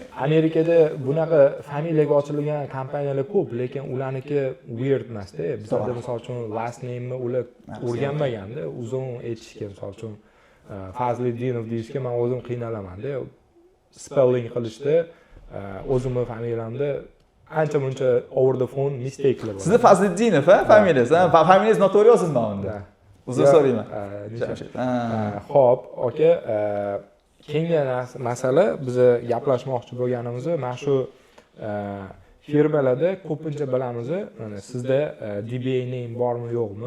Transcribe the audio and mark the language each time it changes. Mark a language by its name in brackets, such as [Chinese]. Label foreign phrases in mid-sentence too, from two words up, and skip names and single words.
[Uzbek] Amerikada bunaqa familiyaga ochilgan kompaniyalar ko'p, lekin ularniki weird emas-da. Bizda misol uchun [English] last name'ni [Uzbek] ular o'rganmaganda, uzun aytishga misol uchun Fazliddinov deyishga men o'zim qiynalaman-da. Spelling qilishda o'zimning familiyamda ancha muncha [English] over the phone mistake'lar [Uzbek] bor. Sizni Fazliddinov familiyangiz, familiyangiz notoriosizmi unda? Uzr so'rayman. Xo'p, aka, keyingi masala biz gaplashmoqchi bo'lganimiz mana shu firmalarda ko'pincha bilamiz, mana sizda [English] DBA name [Uzbek] bormi yo'qmi?